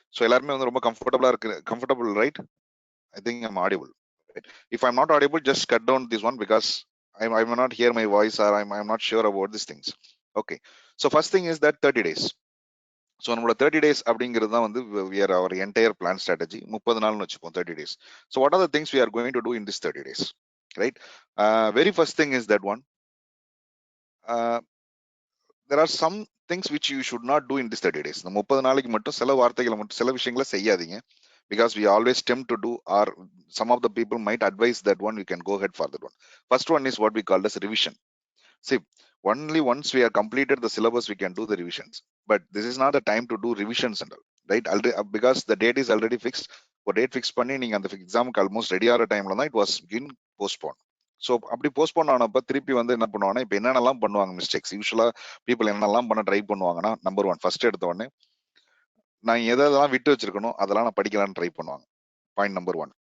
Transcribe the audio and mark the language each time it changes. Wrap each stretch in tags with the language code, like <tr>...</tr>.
<ta>So எல்லாருமே வந்து ரொம்ப</ta> <en>comfortable, right? I think I'm audible. Right? If I'm not audible, just cut down this one because I may not hear my voice, or I'm not sure about these things. Okay. So first thing is that 30 days. So நம்மளோட 30 days</en> <ta>அப்படிங்கிறது தான் வந்து</ta> <en>we are our entire plan strategy.</en> <ta>30 நாள்னு வச்சுப்போம்</ta> <en>30 days. So what are the things we are going to do in this 30 days? Right? Very first thing is that one. There are some things which you should not do in this 30 days.</en> <ta>இந்த 30 நாளைக்கு மட்டும் சில வார்த்தைகளை மட்டும் சில விஷயங்களை செய்யாதீங்க.</ta> <en>Because we always tempt to do, or some of the people might advise that one, you can go ahead for that one. First one is what we call as revision. See, only once we have completed the syllabus, we can do the revisions. But this is not the time to do revisions and all, right? Because the date is already fixed. For date fix</en> <ta>பண்ணி நீங்க அந்த எக்ஸாமுக்கு</ta> <en>almost ready</en> <ta>ஆகிற டைம்ல தான்</ta> <en>It was been postpone.</en> <ta>So அப்படி postpone ஆனப்ப திருப்பி வந்து என்ன பண்ணுவாங்கன்னா, இப்போ என்னென்னலாம் பண்ணுவாங்க மிஸ்டேக்ஸ்,</ta> <en>யூஸ்வலா பீப்புள்</en> <ta>என்னெல்லாம் பண்ண ட்ரை பண்ணுவாங்கன்னா, நம்பர் ஒன், ஃபர்ஸ்ட் எடுத்த உடனே நான் எதெல்லாம் விட்டு வச்சிருக்கணும் அதெல்லாம் நான் படிக்கலாம்னு ட்ரை பண்ணுவாங்க. Point number one.</ta>